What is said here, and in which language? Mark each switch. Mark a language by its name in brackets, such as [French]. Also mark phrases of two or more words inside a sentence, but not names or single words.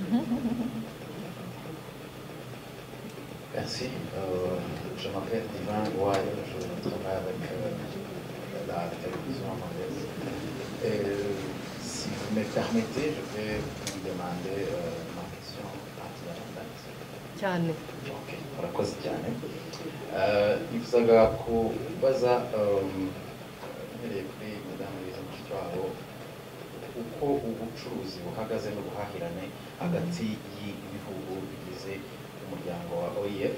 [French] Merci. Je m'appelle Divin Ouai, je travaille avec la télévision rwandaise. Et si vous me permettez, je vais vous demander ma question à Tiana. [Kinyarwanda] Ok, murakoze cyane. Nifuzaga kubaza mpereye kuri Madame Louise Mushikiwabo uko ubucuruzi buhagaze n'ubuhahirane hagati y'ibihugu bigize umuryango wa OIF.